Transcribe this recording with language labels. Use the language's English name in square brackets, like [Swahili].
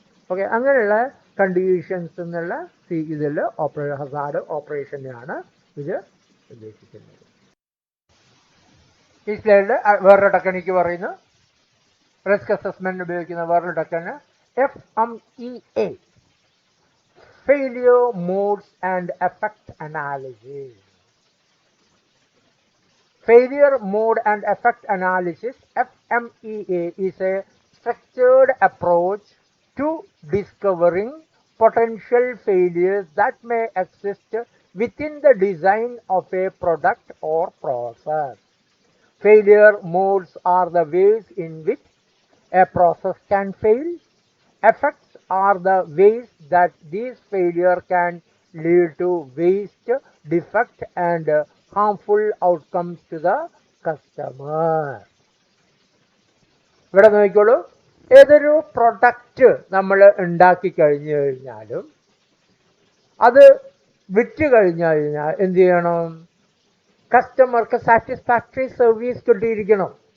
[Malayalam] Okay, അങ്ങനെയുള്ള conditions എന്നുള്ള ഇതിൽ ഹസാർഡ് ഓപ്പറേഷനെയാണ് ഇത് ഉദ്ദേശിക്കുന്നത്. ഈ സ്ലൈഡിൽ വേറൊരു ടെക്നിക്ക് പറയുന്നു, റിസ്ക് അസസ്മെന്റ് ഉപയോഗിക്കുന്ന വേറൊരു technique FMEA, Failure Modes and Effect Analysis. [English] Failure Mode and Effect Analysis, FMEA, is a structured approach to discovering potential failures that may exist within the design of a product or process. Failure modes are the ways in which a process can fail. Effects are the ways that these failure can lead to waste, defect and harmful outcomes to the customer. [Malayalam] ഇവിടെ നോക്കിക്കോളൂ, ഏതൊരു product നമ്മൾ ഉണ്ടാക്കി കഴിഞ്ഞു കഴിഞ്ഞാലും അത് വിറ്റ് കഴിഞ്ഞു കഴിഞ്ഞാൽ എന്ത് ചെയ്യണം, കസ്റ്റമർക്ക് സാറ്റിസ്ഫാക്ടറി സർവീസ് കിട്ടിയിരിക്കണം.